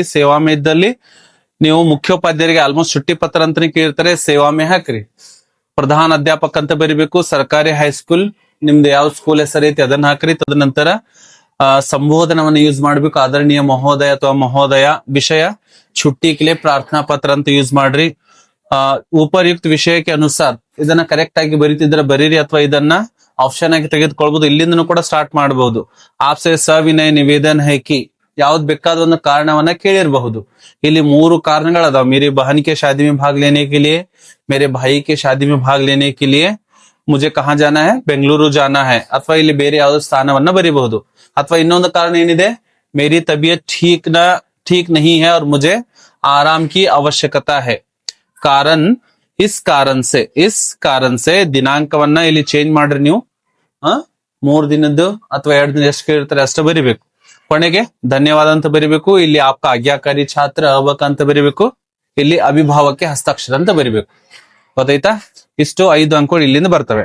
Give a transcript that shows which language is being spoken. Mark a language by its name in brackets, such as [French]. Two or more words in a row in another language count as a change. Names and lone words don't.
[Kannada] ಸೇವಾಮೆ ಇದ್ದಲ್ಲಿ ನೀವು ಮುಖ್ಯೋಪಾಧ್ಯಾಯರಿಗೆ ಆಲ್ಮೋಸ್ಟ್ [Hindi] छुट्टी पत्र [Kannada] ಅಂತಾನೆ ಕೇಳ್ತಾರೆ, ಸೇವಾಮೆ ಹಾಕ್ರಿ. [Hindi] प्रधान अध्यापक [Kannada] ಅಂತ ಬರಿಬೇಕು. ಸರ್ಕಾರಿ ಹೈಸ್ಕೂಲ್ ನಿಮ್ದು ಯಾವ ಸ್ಕೂಲ್ ಹೆಸರು ಐತಿ ಅದನ್ನ ಹಾಕ್ರಿ. ತದನಂತರ ಸಂಬೋಧನವನ್ನು ಯೂಸ್ ಮಾಡ್ಬೇಕು, [Hindi] आदरणीय महोदय [Kannada] ಅಥವಾ ಮಹೋದಯ. ವಿಷಯ [Hindi] छुट्टी के लिए प्रार्थना पत्र [Kannada] ಅಂತ ಯೂಸ್ ಮಾಡ್ರಿ. ಉಪಯುಕ್ತ ವಿಷಯಕ್ಕೆ ಅನುಸಾರ ಇದನ್ನ ಕರೆಕ್ಟ್ ಆಗಿ ಬರೀತಿದ್ರೆ ಬರೀರಿ, ಅಥವಾ ಇದನ್ನ ಆಪ್ಷನ್ ಆಗಿ ತೆಗೆದುಕೊಳ್ಬಹುದು. ಇಲ್ಲಿಂದನೂ ಕೂಡ ಸ್ಟಾರ್ಟ್ ಮಾಡಬಹುದು. [Hindi] आपसे सविनय निवेदन है कि, [Kannada] ಯಾವ್ದು ಬೇಕಾದ ಒಂದು ಕಾರಣವನ್ನ ಕೇಳಿರಬಹುದು. ಇಲ್ಲಿ 3 ಕಾರಣಗಳದಾವ. [Hindi] मेरी बहन के शादी में भाग लेने के लिए, मेरे भाई के शादी में भाग लेने के लिए, मुझे कहाँ जाना है? ಬೆಂಗಳೂರು जाना है. [Kannada] ಅಥವಾ ಇಲ್ಲಿ ಬೇರೆ ಯಾವ್ದೋ ಸ್ಥಾನವನ್ನ ಬರೀಬಹುದು. ಅಥವಾ ಇನ್ನೊಂದು ಕಾರಣ ಏನಿದೆ, [Hindi] मेरी तबीयत ठीक नहीं है और मुझे आराम की आवश्यकता है. कारण इस कारण से [Kannada] ದಿನಾಂಕವನ್ನ ಇಲ್ಲಿ ಚೇಂಜ್ ಮಾಡ್ರಿ ನೀವು. 3 ದಿನದ್ದು ಅಥವಾ 2 ದಿನ ಎಷ್ಟು ಕೇಳಿರ್ತಾರೆ ಅಷ್ಟು ಬರಿಬೇಕು. ಕೊನೆಗೆ ಧನ್ಯವಾದ ಅಂತ ಬರಿಬೇಕು. ಇಲ್ಲಿ [Hindi] आपका आज्ञाकारी छात्र [Kannada] ಅವಕ ಅಂತ ಬರಿಬೇಕು. ಇಲ್ಲಿ [Hindi] अभिभावक के हस्ताक्षर [Kannada] ಅಂತ ಬರಿಬೇಕು. ಗೊತ್ತಾಯ್ತಾ? ಇಷ್ಟು 5 ಅಂಕಗಳು ಇಲ್ಲಿಂದ ಬರ್ತವೆ.